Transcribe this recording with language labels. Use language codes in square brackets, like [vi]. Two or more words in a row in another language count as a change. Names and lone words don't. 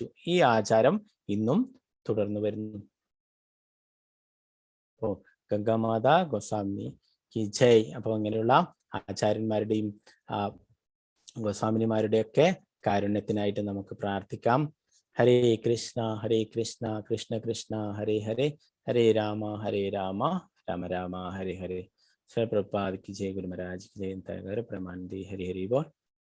[ml] ഈ ആചാരം ഇന്നും തുടർന്നു വരുന്നു. അപ്പോ [hi] गंगामाता गोस्वामी की जय. [ml] അപ്പോൾ അങ്ങനെയുള്ള ആചാര്യന്മാരുടെയും ഗോസ്വാമിനിമാരുടെയൊക്കെ കാരുണ്യത്തിനായിട്ട് നമുക്ക് പ്രാർത്ഥിക്കാം. [sa] हरे कृष्ण कृष्ण कृष्ण हरे हरे, हरे राम राम राम हरे हरे. [hi] श्री प्रभुपाद की जय, गुरु महाराज की जय, प्रमाण दी। हरि हरि बोल।